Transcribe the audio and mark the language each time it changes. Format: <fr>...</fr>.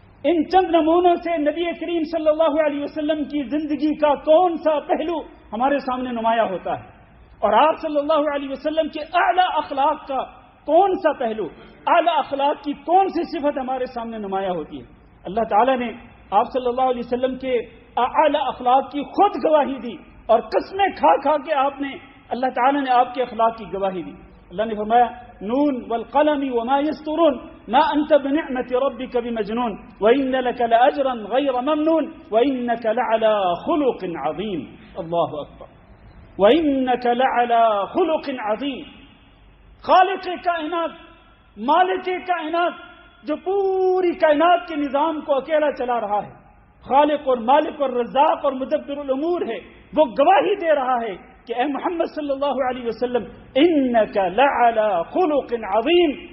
<ur>ان چند نمونوں سے نبی کریم صلی اللہ علیہ وسلم کی زندگی کا کون سا پہلو ہمارے سامنے نمایاں ہوتا ہے، اور آپ صلی اللہ علیہ وسلم کے اعلیٰ اخلاق کا کون سا پہلو، اعلیٰ اخلاق کی کون سی صفت ہمارے سامنے نمایاں ہوتی ہے۔ اللہ تعالیٰ نے آپ صلی اللہ علیہ وسلم کے اعلیٰ اخلاق کی خود گواہی دی، اور قسمیں کھا کھا کے آپ نے اللہ تعالیٰ نے آپ کے اخلاق کی گواہی دی. اللہ نے فرمایا</ur> <ar>نون والقلم وما يسطرون ما انت بنعمت ربك بمجنون وان لك لاجرا غير ممنون وانك لعلى خلق عظيم. اللہ اکبر. وانك لعلى خلق عظيم.</ar> <ur>خالق کائنات، مالک کائنات، جو پوری کائنات کے نظام کو اکیلا چلا رہا ہے، خالق اور مالک اور رزاق اور مدبر الامور ہے، وہ گواہی دے رہا ہے کہ اے محمد صلی اللہ علیہ وسلم</ur> <ar>انک لعلی خلق عظیم.</ar>